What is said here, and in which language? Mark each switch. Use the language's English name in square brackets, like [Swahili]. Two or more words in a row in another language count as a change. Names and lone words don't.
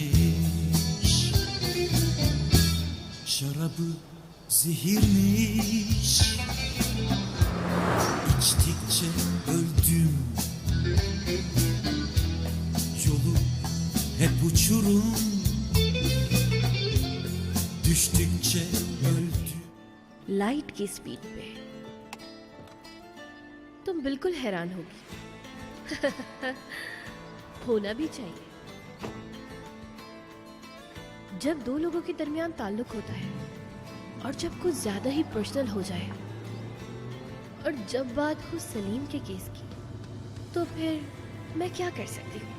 [Turkish] Şarabı zehirmiş. İçtikçe öldüm. Yolu hep uçurum. düştükçe öldü. [Hindi] लाइट की स्पीड पे तुम बिल्कुल हैरान होगी। होना भी चाहिए। जब दो लोगों के दरमियान ताल्लुक होता है और जब कुछ ज्यादा ही पर्सनल हो जाए और जब बात हो सलीम के केस की, तो फिर मैं क्या कर सकती हूँ?